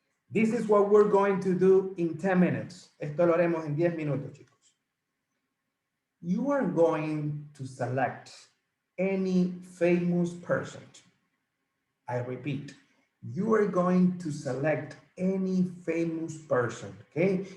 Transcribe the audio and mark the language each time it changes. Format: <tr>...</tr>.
<en>This is what we're going to do in 10 minutes.</en> <es>Esto lo haremos en 10 minutos, chicos.</es> <en>You are going to select any famous person. I repeat, you are going to select any famous person, okay?</en>